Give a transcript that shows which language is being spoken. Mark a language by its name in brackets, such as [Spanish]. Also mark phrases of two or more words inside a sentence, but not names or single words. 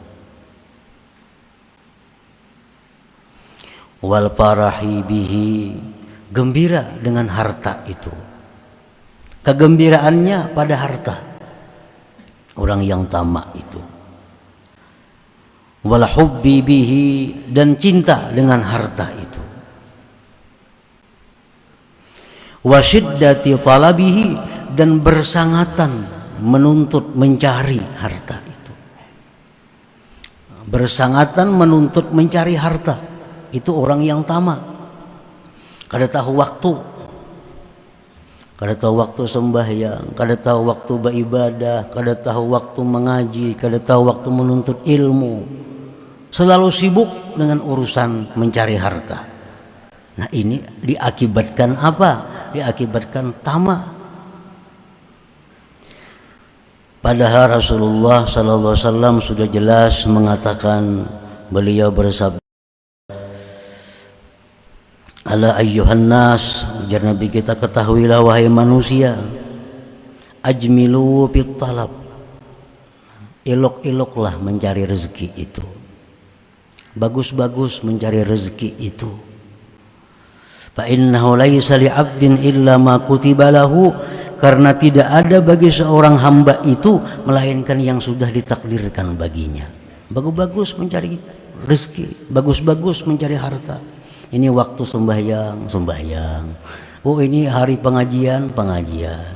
[Arabic] والفرح به, [Indonesian] gembira dengan harta itu, kegembiraannya pada harta. Orang yang tamak itu. [Arabic] والحب به, [Indonesian] dan cinta dengan harta itu. [Arabic] وشدة طلبه, [Indonesian] dan bersangatan menuntut mencari harta itu. Bersangatan menuntut mencari harta, itu orang yang tamak. [Banjar] Kada tahu waktu, kada tahu waktu sembahyang, kada tahu waktu beribadah, kada tahu waktu mengaji, kada tahu waktu menuntut ilmu. [Indonesian] Selalu sibuk dengan urusan mencari harta. Nah, ini diakibatkan apa? Diakibatkan tamak. Padahal Rasulullah [Arabic] صلى الله عليه وسلم [Indonesian] sudah jelas mengatakan, beliau bersabda, [Arabic] ألا أيها الناس, [Indonesian] jar Nabi kita, ketahuilah wahai manusia, [Arabic] أجملوا في الطلب, [Indonesian] elok-eloklah mencari rezeki itu, bagus-bagus mencari rezeki itu. [Arabic] فإنه ليس لعبد إلا ما كتب له, [Indonesian] karena tidak ada bagi seorang hamba itu melainkan yang sudah ditakdirkan baginya. Bagus-bagus mencari rezeki, bagus-bagus mencari harta. Ini waktu sembahyang, sembahyang. Oh, ini hari pengajian, pengajian.